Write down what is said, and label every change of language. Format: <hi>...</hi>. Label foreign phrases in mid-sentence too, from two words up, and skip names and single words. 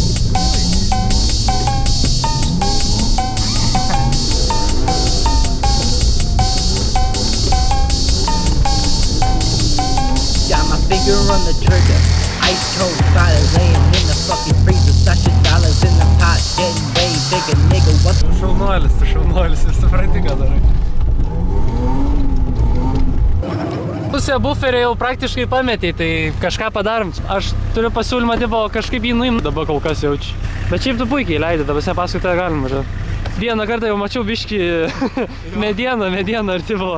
<en>Got my finger on the trigger. Ice cold fire laying in the fucking freezer. Sashing dollars in the pot, getting way bigger, nigga. What the</en> <lt>Šaunuolis, ir supranti, ką darai. Pusę buferį jau praktiškai pametei, tai kažką padarom. Aš turiu pasiūlymą, tipo, kažkaip jį nuimti dabar kol kas jaučiu. Bet šiaip tu puikiai leidai, dabar paskui tave galim važiuoti. Vieną kartą jau mačiau biškį medieną ir tipo.</lt>